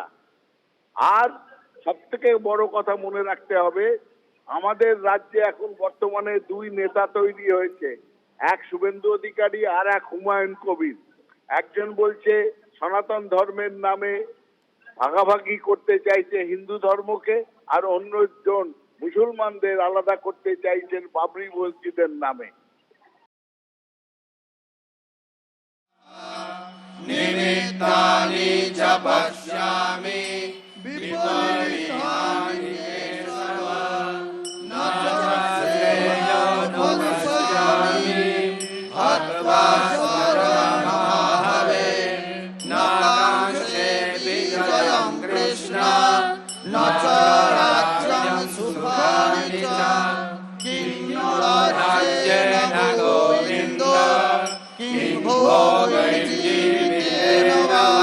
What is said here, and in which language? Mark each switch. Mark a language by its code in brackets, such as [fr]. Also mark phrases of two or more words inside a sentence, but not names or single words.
[bn] আর সব থেকে বড় কথা মনে রাখতে হবে, আমাদের রাজ্যে এখন বর্তমানে 2 নেতা তৈরি হয়েছে, এক শুভেন্দু অধিকারী আর এক হুমায়ুন কবির। একজন বলছে সনাতন ধর্মের নামে ভাগাভাগি করতে চাইছে হিন্দু ধর্মকে, আর অন্যজন মুসলমানদের আলাদা করতে চাইছেন বাবরি মসজিদের নামে। [sa] निमित्तानि च पश्यामि विपरीतानि केशव न च श्रेयोनुपश्यामि हत्वा स्वरमाहवे न कांक्षे विजयं कृष्ण न च राज्यं सुखानि च किं नो राज्येन गोविन्द किं भोगैर्जीवितेन वा